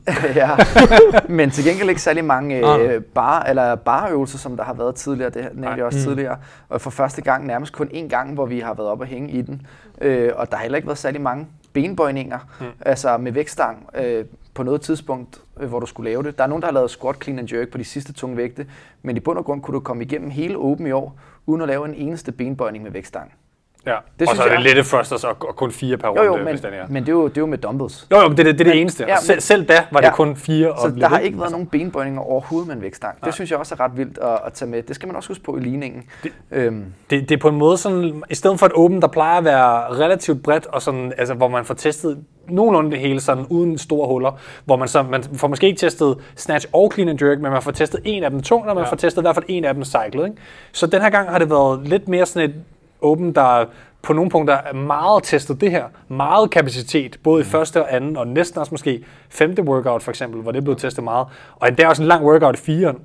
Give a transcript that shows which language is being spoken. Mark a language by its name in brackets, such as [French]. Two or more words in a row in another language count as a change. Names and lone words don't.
[Danish] Ja, men til gengæld ikke særlig mange barøvelser, som der har været tidligere. Det nævnte jeg også tidligere. Og for første gang nærmest kun én gang, hvor vi har været oppe og hænge i den. Og der har heller ikke været særlig mange benbøjninger, altså med vægtstang på noget tidspunkt, hvor du skulle lave det. Der er nogen, der har lavet squat, [English] clean and jerk [Danish] på de sidste tunge vægte, men i bund og grund kunne du komme igennem hele Open i år, uden at lave en eneste benbøjning med vægtstang. Ja, og så er det lette thrusters og kun 4 per runde, hvis den er. Men det er jo med dumbbells. Jo, det er det eneste. Ja, selv da var det kun 4. Så der har ikke været nogen benbøjninger overhovedet med en vægtstang. Det synes jeg også er ret vildt at tage med. Det skal man også huske på i ligningen. Det er på en måde sådan, i stedet for et Open, der plejer at være relativt bredt, og sådan, altså, hvor man får testet nogenlunde det hele sådan, uden store huller, hvor man får måske ikke testet snatch og [English] clean and jerk, [Danish] men man får testet en af dem tungt, og man får testet i hvert fald en af dem cyclet. Ikke? Så den her gang har det været lidt mere sådan et Open, der på nogle punkter er meget testet det her. Meget kapacitet, både i første og anden, og næsten også måske 5. workout for eksempel, hvor det er blevet testet meget. Og det er også en lang workout i 4'eren.